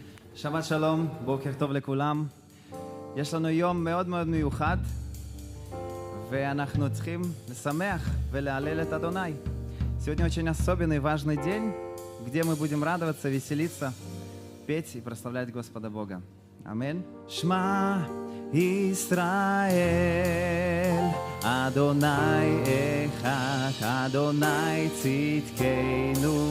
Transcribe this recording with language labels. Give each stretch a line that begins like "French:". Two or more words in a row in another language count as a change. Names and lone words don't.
Hebrew: שבת שלום, בוקר טוב לכולם. יש לנו יום מאוד מאוד מיוחד, ואנחנו צריכים לשמח ולהלל את Адонай.
Russian: Сегодня очень особенный, важный день, где мы будем радоваться, веселиться, петь и прославлять Господа Бога. Аминь.
Hebrew: שמע ישראל, אדוני אחד, אדוני צדקנו.